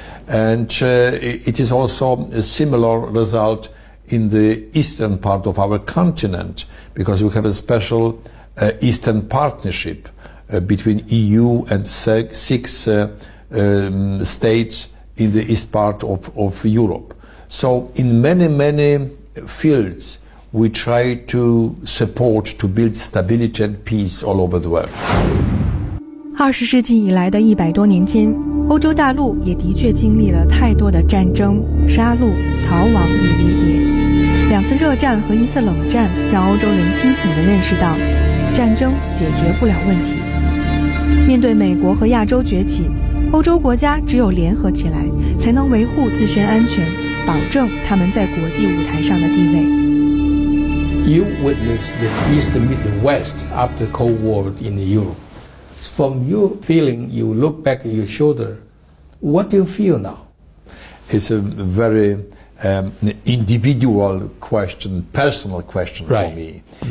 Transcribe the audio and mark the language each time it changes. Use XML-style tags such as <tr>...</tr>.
<en>And it is also a similar result in the eastern part of our continent, because we have a special Eastern Partnership between EU and six states in the east part of Europe. So in many fields we try to support, to build stability and peace all over the world.</en> <zh>20世纪以来的100多年间，欧洲大陆也的确经历了太多的战争、杀戮、逃亡与离别。2次热战和1次冷战让欧洲人清醒地认识到，战争解决不了问题。面对美国和亚洲崛起，欧洲国家只有联合起来，才能维护自身安全，保证他们在国际舞台上的地位。</zh> <en>You witnessed the East meet the West after the Cold War in Europe. From your feeling, you look back at your shoulder. What do you feel now? It's a very individual question, personal question for me.</en>